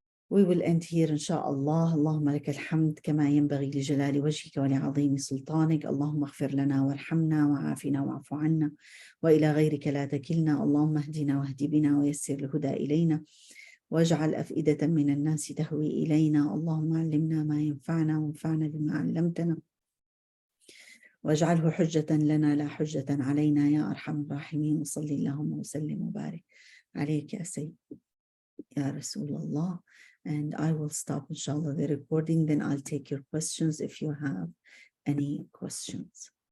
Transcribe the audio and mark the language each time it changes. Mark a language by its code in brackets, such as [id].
[en] We will end here inshallah. [ar] Allahumma laka alhamd kama yanbaghi li jalali wajhika wa li azimi sultanik. Allahumma ighfir lana warhamna wa'afina wa'fu anna wa ila ghayrika la takilna. Allahumma ahdina wahdi bina wa yassir al-huda ilayna واجعل أفئدة من الناس تهوي إلينا. اللهم علمنا ما ينفعنا وانفعنا بما علمتنا واجعله حجة لنا لا حجة علينا يا أرحم الراحمين. وصلي اللهم وسلم وبارك عليك يا سيد يا رسول الله. [en] And I will stop inshallah the recording, then I'll take your questions if you have any questions.